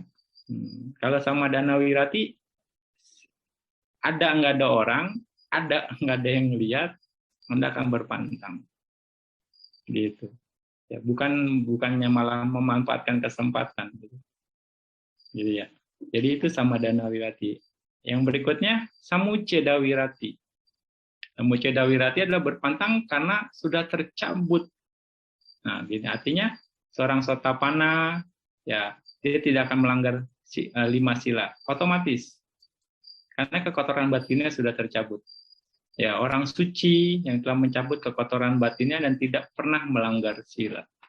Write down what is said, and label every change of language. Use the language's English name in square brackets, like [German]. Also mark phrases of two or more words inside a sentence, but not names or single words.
[Indonesian] Kalau [Pali] samadana wirati, [Indonesian] ada nggak ada orang, ada nggak ada yang lihat, Anda akan berpantang, gitu. Ya, bukannya malah memanfaatkan kesempatan. Gitu ya. Jadi itu [Pali] samadana wirati. [Indonesian] Yang berikutnya [Pali] samucceda wirati. Samucceda wirati [Indonesian] adalah berpantang karena sudah tercabut. Nah, artinya seorang sotapana ya dia tidak akan melanggar 5 sila otomatis. Karena kekotoran batinnya sudah tercabut. Ya, orang suci yang telah mencabut kekotoran batinnya dan tidak pernah melanggar sila.